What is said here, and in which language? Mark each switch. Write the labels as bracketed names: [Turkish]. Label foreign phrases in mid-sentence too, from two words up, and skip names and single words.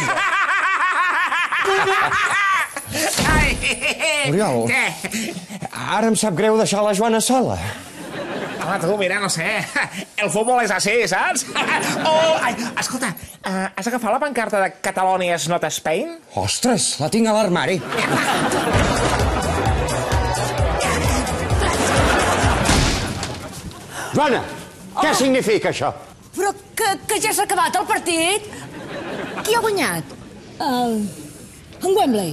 [Catalan] Oriol, Què? ara em sap greu deixar la Joana sola. Home, tu, mira, no sé, el futbol és així, saps? Oh, ai, escolta, has agafat la pancarta de [English] Catalonia is not Spain? [Catalan] Ostres, la tinc a l'armari. Joana, què significa això? Però que ja s'ha acabat el partit? Qui ha guanyat? En Wembley.